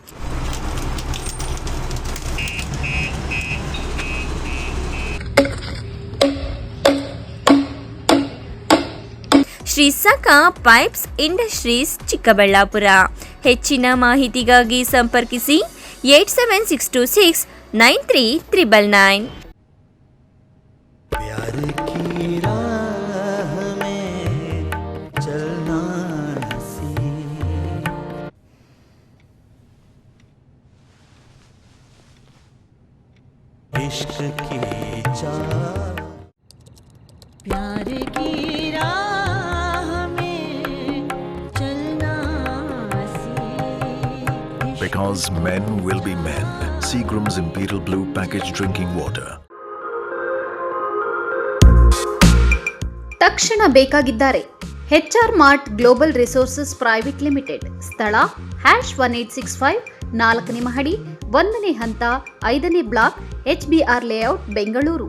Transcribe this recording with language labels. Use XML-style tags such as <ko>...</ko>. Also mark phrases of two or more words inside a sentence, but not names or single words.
<kn>ಶ್ರೀ ಸಖಾ ಪೈಪ್ಸ್ ಇಂಡಸ್ಟ್ರೀಸ್, ಚಿಕ್ಕಬಳ್ಳಾಪುರ. ಹೆಚ್ಚಿನ ಮಾಹಿತಿಗಾಗಿ ಸಂಪರ್ಕಿಸಿ 8762693999.</kn> <hi>इश्क की प्यार की राह में चलना</hi> <en>Because men will be men. Seagram's Imperial Blue packaged drinking water.</en> <kn>ತಕ್ಷಣ ಬೇಕಾಗಿದ್ದಾರೆ HR ಮಾರ್ಟ್ ಗ್ಲೋಬಲ್ ರಿಸೋರ್ಸಸ್ ಪ್ರೈವೇಟ್ ಲಿಮಿಟೆಡ್. ಸ್ಥಳ #1865 4ನೇ ಮಹಡಿ, 1ನೇ ಹಂತ, 5ನೇ ಬ್ಲಾಕ್, HBR ಲೇಔಟ್, ಬೆಂಗಳೂರು.</kn>